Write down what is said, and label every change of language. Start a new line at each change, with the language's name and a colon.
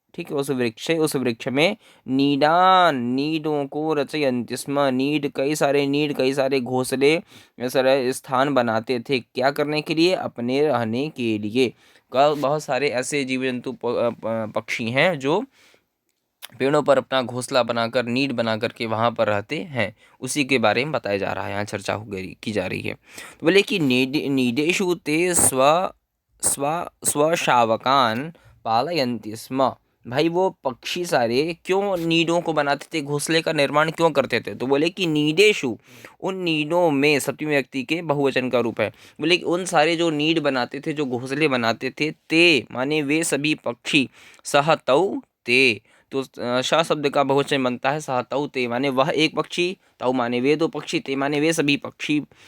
Hindi: ठीक है, उस वृक्ष में नीडान, नीडों को,
Sanskrit: रचयन्ति स्म,
Hindi: कई सारे घोंसले, सारे स्थान बनाते थे। क्या करने के लिए? अपने रहने के लिए। बहुत सारे ऐसे जीव जंतु पक्षी हैं जो पेड़ों पर अपना घोंसला बनाकर, नीड बना करके वहाँ पर रहते हैं। उसी के बारे में बताया जा रहा है, यहाँ चर्चा की जा रही है। तो बोले कि
Sanskrit: नीडेषु ते स्वशावकान् पालयन्ति स्म।
Hindi: भाई वो पक्षी सारे क्यों नीडों को बनाते थे, घोंसले का निर्माण क्यों करते थे? तो बोले कि नीडेषु, उन नीडों में, सप्तमी व्यक्ति के बहुवचन का रूप है। बोले कि उन सारे जो नीड बनाते थे, जो घोंसले बनाते थे, ते माने वे सभी पक्षी,
Sanskrit: सह तौ ते,
Hindi: तो श शब्द का बहुवचन बनता है सह तौ ते, माने वह एक पक्षी, तौ माने वे दो पक्षी, ते माने वे सभी पक्षी।